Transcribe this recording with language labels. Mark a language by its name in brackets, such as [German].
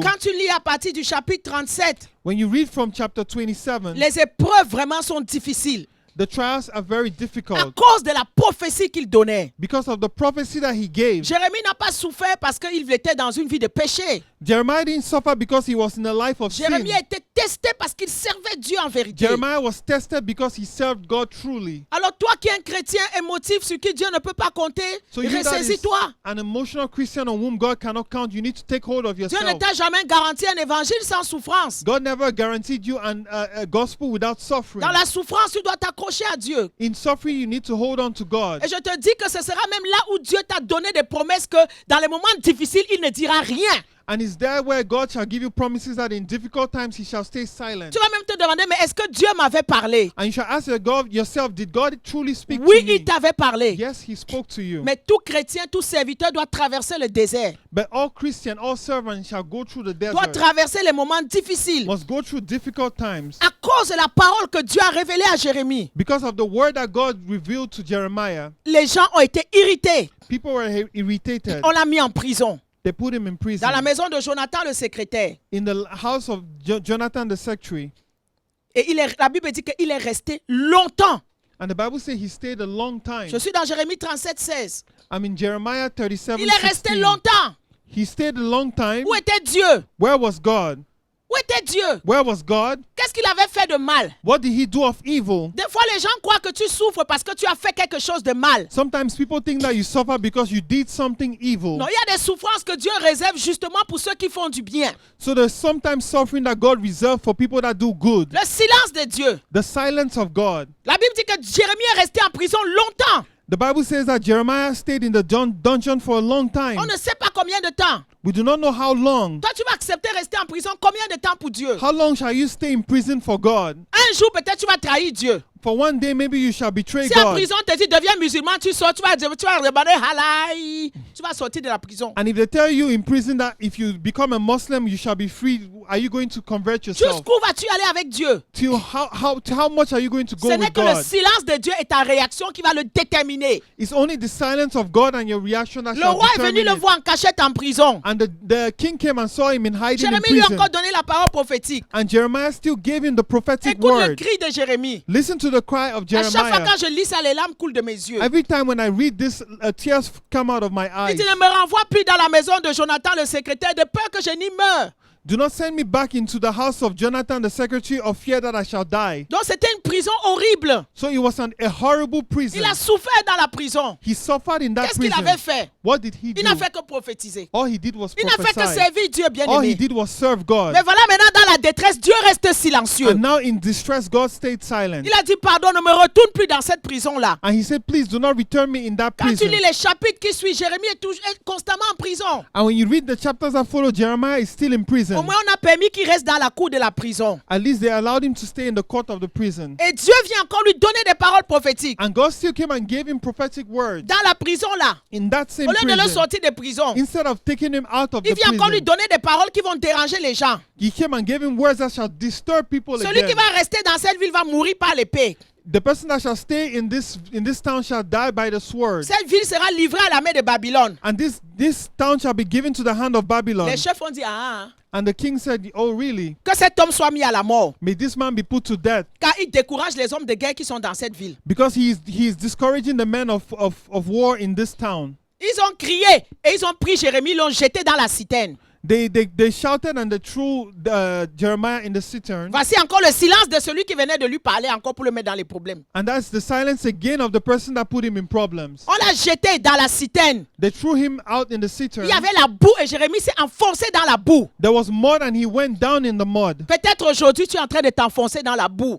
[French] Quand tu lis à partir du chapitre 37, [English] When you read from chapter 27, [French] les épreuves vraiment sont difficiles [English] the trials are very [French] à [English] difficult [French] cause de la prophétie qu'il donnait. [English] because of the prophecy that he gave. [French] Jérémie n'a pas souffert parce qu'il était dans une vie de péché. [English] Jeremiah didn't suffer because he was in a life of sin. [French] Jérémie a été testé parce qu'il servait Dieu en vérité. [English] Jeremiah was tested because he served God truly. [French] Alors toi qui es un chrétien émotif sur qui Dieu ne peut pas compter, [English] So you that is [French] ressaisis-toi. [English] an emotional Christian on whom God cannot count, you need to take hold of [French] Dieu ne [English] yourself. [French] t'a jamais garanti un évangile sans souffrance. [English] God never guaranteed you a gospel without suffering. [French] Dans la souffrance, tu dois t'accrocher à Dieu. [English] In suffering, you need to hold on to God. [French] Et je te dis que ce sera même là où Dieu t'a donné des promesses que dans les moments difficiles, il ne dira rien. [English] And it's there where God shall give you promises that in difficult times he shall stay silent. [French] Tu vas même te demander, mais est-ce que Dieu m'avait parlé? [English] And you shall ask God yourself, did God truly speak [French] Oui, [English] to me? [French] il t'avait parlé. [English] Yes, he spoke to you. [French] Mais tout chrétien, tout serviteur doit traverser le désert. [English] But all Christian, all servants shall go through the [French] Doit [English] desert. [French] traverser les moments difficiles. [English] Must go through difficult times. [French] À cause de la parole que Dieu a révélée à Jérémie, [English] Because of the word that God revealed to Jeremiah, [French] les gens ont été irrités. [English] people were irritated. [French] On l'a mis en prison. [English] They put him in prison. [French] Dans la maison de Jonathan, le secrétaire. [English] In the house of Jonathan the secretary. [French] Et la Bible dit qu'il est resté longtemps. [English] And the Bible says he stayed a long time. [French] Je suis dans Jérémie 37, 16. [English] I'm in Jeremiah 37, [French] Il est resté [English] 16. [French] longtemps. [English] He stayed a long time. [French] Où était Dieu? [English] Where was God? [French] Où était Dieu? [English] Where was God? [French] Qu'est-ce qu'il avait fait de mal? [English] What did he do of evil? [French] Des fois, les gens croient que tu souffres parce que tu as fait quelque chose de mal. [English] Sometimes people think that you suffer because you did something evil. [French] Non, il y a des souffrances que Dieu réserve justement pour ceux qui font du bien. [English] So there's sometimes suffering that God reserved for people that do good. [French] Le silence de Dieu. [English] The silence of God. [French] La Bible dit que Jérémie est resté en prison longtemps. [English] The Bible says that Jeremiah stayed in the dungeon for a long time. [French] On ne sait pas combien de temps. [English] We do not know how long. [French] Toi, tu vas accepter rester en prison combien de temps pour Dieu? [English] How long shall you stay in prison for God? [French] Un jour, peut-être tu vas trahir Dieu. [English] For one day, maybe you shall betray [French] Si en [English] God. [French] prison, on te dit deviens musulman, tu sors, tu vas demander halal. Tu vas sortir de la prison. [English] And if they tell you in prison that if you become a Muslim, you shall be free, are you going to convert yourself? [French] Jusqu'où vas-tu aller avec Dieu? [English] To how much are you going to go [French] Ce n'est [English] with [French] que le [English] God? [French] silence de Dieu et ta réaction qui va le déterminer. [English] It's only the silence of God and your reaction that [French] Le [English] shall [French] roi est venu [English] determine [French] le [English] it. [French] voir en cachette en prison. [English] And the king came and saw him in hiding in [French] Jérémie lui a [English] prison. [French] encore donné la parole prophétique. [English] And Jeremiah still gave him the prophetic [French] Écoute le [English] word. [French] cri de Jérémie. [English] Listen to the cry of [French] À chaque fois [English] Jeremiah. [French] quand je lis ça, les larmes coulent de mes yeux. [English] Every time when I read this, tears come out of my [French] Il [English] eyes. [French] dit ne me renvoie plus dans la maison de Jonathan le secrétaire de peur que je n'y meure. [English] Do not send me back into the house of Jonathan the secretary of fear that I shall die. [French] Donc c'était une prison horrible. [English] So it was a horrible prison. [French] Il a souffert dans la prison. [English] He suffered in that [French] Qu'est-ce qu'il [English] prison. [French] avait fait? [English] What did he [French] Il [English] do? [French] n'a fait que prophétiser. [English] All he did was [French] Il n'a fait que [English] prophesy. [French] servir Dieu, [English] All he [French] bien-aimé. [English] did was serve God. [French] Mais voilà, maintenant dans la détresse, Dieu reste silencieux. [English] And now in distress, God stayed silent. [French] Il a dit, pardon, ne me retourne plus dans cette prison-là. [English] And he said, please do not return me in that [French] Quand tu [English] prison. [French] lis les chapitres qui suivent, Jérémie est constamment en prison. [English] And when you read the chapters that follow, Jeremiah is still in [French] Au [English] prison. [French] moins, on a permis qu'il reste dans la cour de la prison. [English] At least they allowed him to stay in the court of the prison. [French] Et Dieu vient encore lui donner des paroles prophétiques. [English] And God still came and gave him prophetic words [French] Dans la prison-là. [English] in that same [French] Au lieu de le [English] prison. [French] sortir de prison, [English] Instead of taking him out of [French] il [English] the [French] vient encore lui [English] prison, [French] donner des paroles qui vont déranger les gens. [English] he came and gave him words that shall disturb people [French] Celui qui [English] again. [French] va rester dans cette ville va mourir par l'épée. [English] The person that shall stay in this town shall die by the sword. [French] Cette ville sera livrée à la main de Babylone. [English] And this town shall be given to the hand of Babylon. [French] Les chefs ont dit, [English] And the king said, oh really? [French] que cet homme soit mis à la mort. [English] May this man be put to death. [French] Car il décourage les hommes de guerre qui sont dans cette ville. [English] Because he is discouraging the men of war in this town. [French] Ils ont crié et ils ont pris Jérémie, l'ont jeté dans la citerne. [English] They shouted and they threw Jeremiah in the cistern. [French] Voici encore le silence de celui qui venait de lui parler encore pour le mettre dans les problèmes. [English] And that's the silence again of the person that put him in problems. [French] On l'a jeté dans la citerne. [English] They threw him out in the cistern. [French] Il y avait la boue et Jérémie s'est enfoncé dans la boue. [English] There was mud and he went down in the mud. [French] Peut-être aujourd'hui tu es en train de t'enfoncer dans la boue.